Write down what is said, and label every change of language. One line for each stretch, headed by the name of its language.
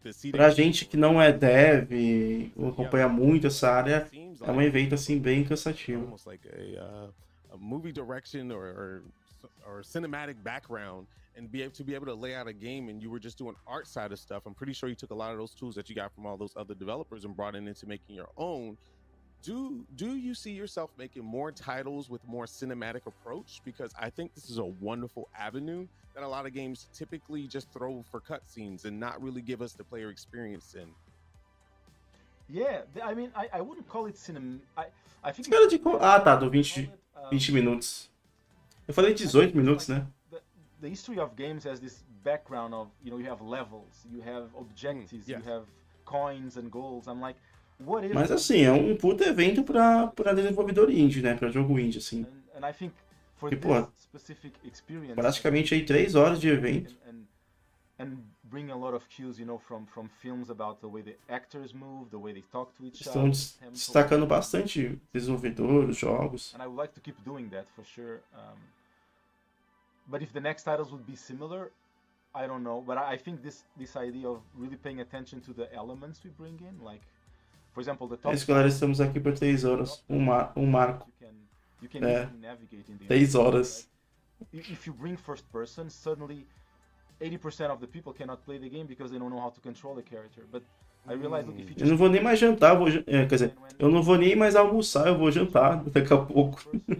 Portuguese: Pra gente que não é dev, ou acompanha muito essa área, é um evento assim bem cansativo.
English: Almost like a movie direction or cinematic background, and to be able to lay out a game, and you were just doing art side of stuff. I'm pretty sure you took a lot of those tools that you got from all those other developers and brought it into making your own. Do you see yourself making more titles with more cinematic approach? Because I think this is a wonderful avenue that a lot of games typically just throw for cutscenes and not really give us the player experience in. Yeah, I mean, I wouldn't call it cinema. I think.
Portuguese: Ah, tá, do 20 minutos. Eu falei 18 minutos, né?
English: The history of games has this background of, you have levels, you have objectives, you have coins and goals. I'm like, what is?
Portuguese: Mas assim, é um puta evento pra desenvolvedor indie, né? Pra jogo indie, assim.
English: And I think for this specific experience,
Portuguese: praticamente aí 3 horas de evento.
English: And bring a lot of cues, from films about the way the actors move, the way they talk to each other.
Portuguese: Estão destacando bastante desenvolvedores, jogos.
English: And I would like to keep doing that for sure. But if the next titles would be similar, I don't know. But I think this idea of really paying attention to the elements we bring in, like, for example, the top.
Portuguese: Galera, estamos aqui por 3 horas. Um marco.
English: You can navigate in the
Portuguese: 3 horas.
English: If you bring first person, suddenly 80% of the people cannot play the game because they don't know how to control the character. But I realize, look, if you just...
Portuguese: Eu não vou nem mais jantar, quer dizer, eu não vou nem mais almoçar, eu vou jantar daqui a pouco.